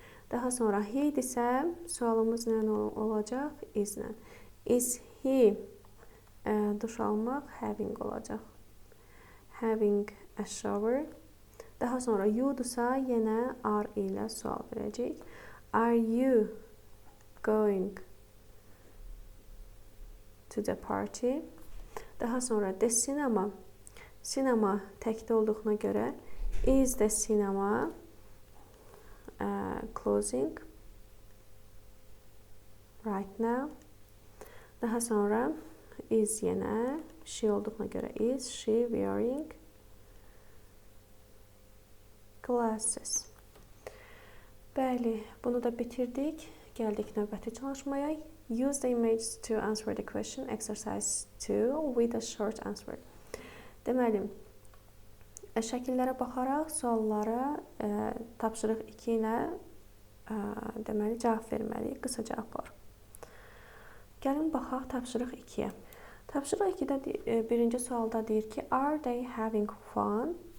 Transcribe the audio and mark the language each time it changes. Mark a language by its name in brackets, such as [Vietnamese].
[Azerbaijani] Daha sonra he isə sualımız nə olacaq? Is-lə. Is he duş almaq? Having olacaq. [English] Having a shower. [Azerbaijani] Daha sonra you-dursa yenə are ilə sual verəcək. [English] Are you going to the party? [Azerbaijani] Daha sonra [English] the cinema. [Azerbaijani] Sinema təkdə olduğuna görə [English] is the cinema closing right now. [Azerbaijani] Daha sonra is yenə she olduğuna görə [English] is she wearing glasses. [Azerbaijani] Bəli, bunu da bitirdik. Gəldik növbəti çalışmaya. [English] Use the image to answer the question. Exercise 2 with a short answer. [Azerbaijani] Deməli, şəkillərə baxaraq suallara tapşırıq 2 ilə deməli cavab verməliyik. Qısa cavablar. Gəlin baxaq tapşırıq 2-yə. Tapşırıq 2-də birinci sualda deyir ki, [English] are they having fun?